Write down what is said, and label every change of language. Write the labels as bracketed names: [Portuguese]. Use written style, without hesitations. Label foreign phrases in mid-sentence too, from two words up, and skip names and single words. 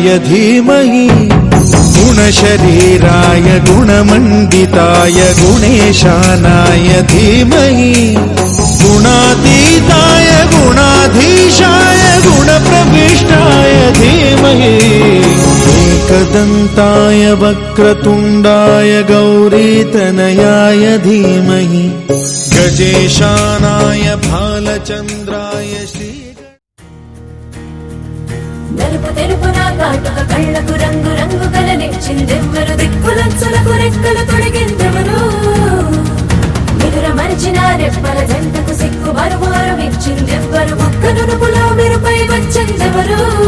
[Sanskrit] धीमहि गुणशरीराय गुणमण्डिताय गुणेशानाय धीमहि गुणातीताय गुणाधीशाय गुणप्रविष्टाय धीमहि एकदन्ताय वक्रतुण्डाय गौरीतनयाय धीमहि गजेशानाय भालचन्द्राय श्री [Telugu] నలుపు తెలుపున కాటుక కళ్ళకు రంగు రంగు కలనిచ్చిందెవ్వరు దిక్కులచ్చులకు రెక్కలు తొడిగిందెవరు నిదుర మరిచిన రెప్పల జంటకు సిక్కు మరుమారం ఇచ్చిందెవ్వరు ఒక్క నునుపులో మెరుపై వచ్చిందెవరు